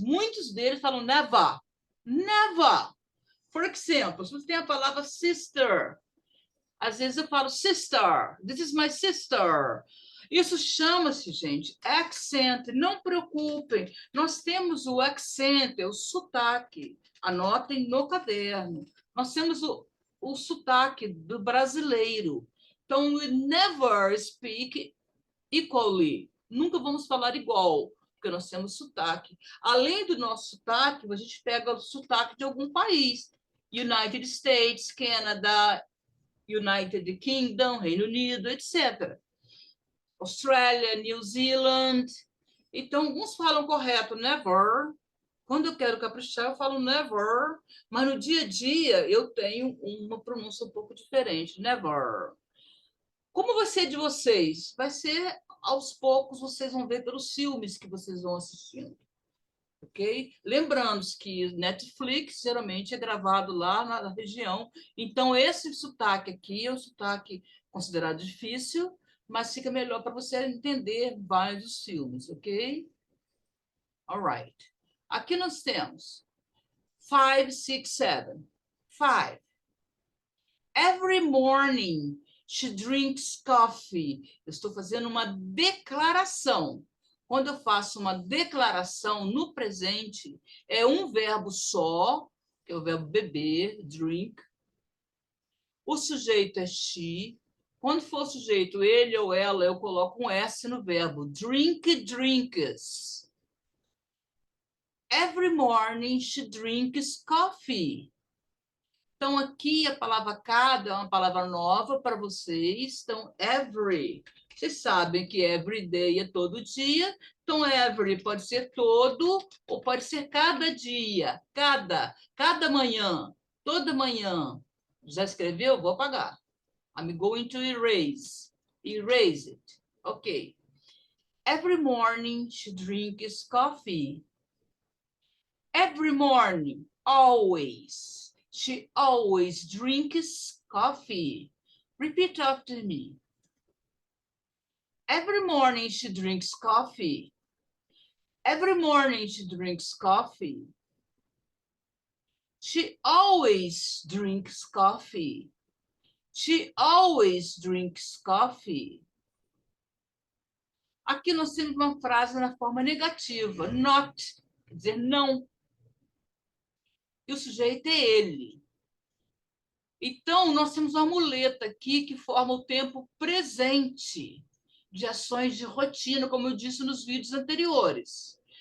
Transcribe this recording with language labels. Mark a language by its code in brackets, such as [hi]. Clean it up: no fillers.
[pt] Muitos deles falam never. Never. Por exemplo, se você tem a palavra sister, às vezes eu falo sister, [en] this is my sister. [pt] Isso chama-se, gente, accent. Não preocupem, nós temos o accent, o sotaque. Anotem no caderno. Nós temos o sotaque do brasileiro. [en] Então, we never speak equally. [pt] Nunca vamos falar igual, porque nós temos sotaque. Além do nosso sotaque, a gente pega o sotaque de algum país. [en] United States, Canadá, United Kingdom, Reino Unido, etc. [pt] Austrália, New Zealand. Então, alguns falam correto, never. Quando eu quero caprichar, eu falo never. Mas no dia a dia, eu tenho uma pronúncia um pouco diferente, never. Como vai ser de vocês? Vai ser, aos poucos, vocês vão ver pelos filmes que vocês vão assistindo. Ok? Lembrando que Netflix geralmente é gravado lá na região, então esse sotaque aqui é um sotaque considerado difícil, mas fica melhor para você entender vários filmes, ok? Alright. Aqui nós temos 5, 6, 7. 5. [en] Every morning she drinks coffee. [pt] Eu estou fazendo uma declaração. Quando eu faço uma declaração no presente, é um verbo só, que é o verbo beber, drink. O sujeito é she. Quando for sujeito ele ou ela, eu coloco um S no verbo. [en] Drink, drinks. Every morning she drinks coffee. [pt] Então, aqui a palavra cada é uma palavra nova para vocês. Então, every. Vocês sabem que every day é todo dia. Então, every pode ser todo ou pode ser cada dia. Cada manhã, toda manhã. Já escreveu? Vou apagar. [en] I'm going to erase. Erase it. Ok. Every morning she drinks coffee. Every morning, always. She always drinks coffee. Repeat after me. Every morning she drinks coffee. Every morning she drinks coffee. She always drinks coffee. She always drinks coffee. [pt] Aqui nós temos uma frase na forma negativa, not, quer dizer não. E o sujeito é ele. Então, nós temos uma muleta aqui que forma o tempo presente de ações de rotina, como eu disse nos vídeos anteriores.